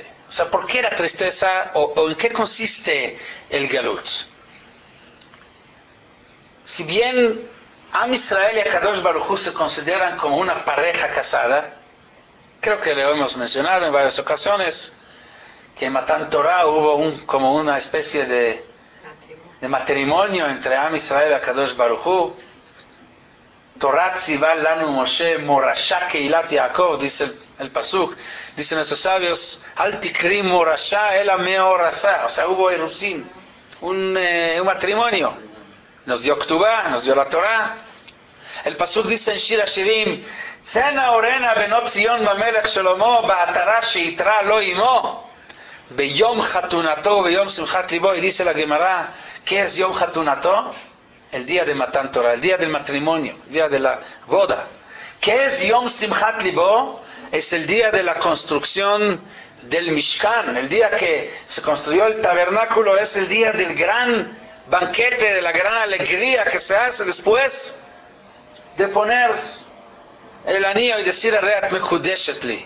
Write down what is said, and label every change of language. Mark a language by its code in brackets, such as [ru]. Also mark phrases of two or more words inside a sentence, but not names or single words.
[es] O sea, ¿por qué la tristeza o en qué consiste el Galut? si bien Am Israel y Akadosh Baruj Hu se consideran como una pareja casada, creo que lo hemos mencionado en varias ocasiones, que en Matan Torah hubo como una especie de matrimonio entre Am Israel y Akadosh Baruj Hu. [he] תורה צוה לנו משה מורשה קהלת יעקב, [es] dice el pasuk, dicen nuestros sabios, [he] אל תקרי מורשה אלא מאורסה, [es] o sea, hubo erusin, un matrimonio. Nos dio Ktubá, nos dio la Torah. El pasuk dice en Shir Hashirim, [he] צאינה וראינה בנות ציון במלך שלמה בעטרה שעטרה לו אמו ביום חתונתו ביום שמחת לבו. [es] Y dice la Gemara, ¿qué es [he] יום חתונתו? [es] El día de Matan Torah, el día del matrimonio, el día de la boda. ¿Qué es [he] יום שמחת לבו? [es] Es el día de la construcción del Mishkan, el día que se construyó el tabernáculo, es el día del gran banquete, de la gran alegría que se hace después de poner el anillo y decir [he] הרי את מקודשת לי.